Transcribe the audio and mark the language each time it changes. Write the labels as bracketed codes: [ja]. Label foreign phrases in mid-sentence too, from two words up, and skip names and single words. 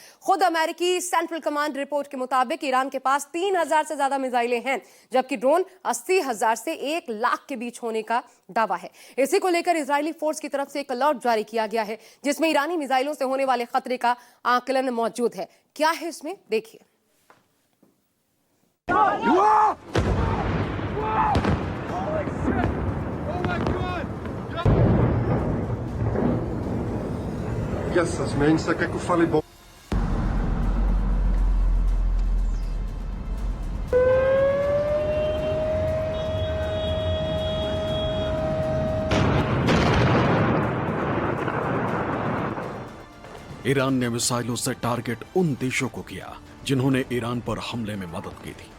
[hi] खुद अमेरिकी [en] central command [hi] रिपोर्ट के मुताबिक ईरान के पास 3,000 से ज्यादा मिसाइलें हैं, जबकि ड्रोन 80,000 से 1 लाख के बीच होने का दावा है। इसी को लेकर इजरायली फोर्स की तरफ से एक अलर्ट जारी किया गया है, जिसमें ईरानी मिसाइलों से होने वाले खतरे का आकलन मौजूद है। क्या है इसमें, देखिए। [pt] Essas meninas, você quer que eu fale bom? [hi] ईरान ने मिसाइलों से टारगेट उन देशों को किया जिन्होंने ईरान पर हमले में मदद की थी।